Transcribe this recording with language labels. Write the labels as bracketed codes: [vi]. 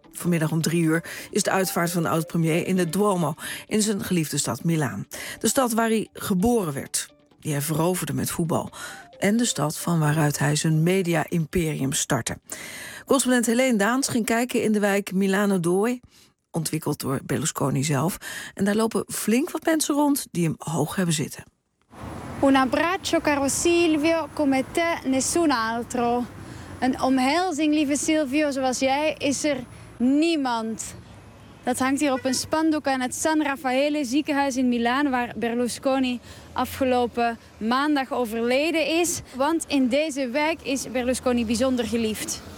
[nl] Vanmiddag om 3:00 is de uitvaart van de oud-premier in de Duomo, in zijn geliefde stad Milaan. De stad waar hij geboren werd. die hij veroverde met voetbal. En de stad van waaruit hij zijn media-imperium startte. Correspondent Helene Daans ging kijken in de wijk Milano Doi, ontwikkeld door Berlusconi zelf. En daar lopen flink wat mensen rond die hem hoog hebben zitten. [it] Un abbraccio, caro Silvio, come te, nessun altro. [nl] Een omhelzing, lieve Silvio, zoals jij, is er niemand. Dat hangt hier op een spandoek aan het San Raffaele ziekenhuis in Milaan, waar Berlusconi afgelopen maandag overleden is. Want in deze wijk is Berlusconi bijzonder geliefd.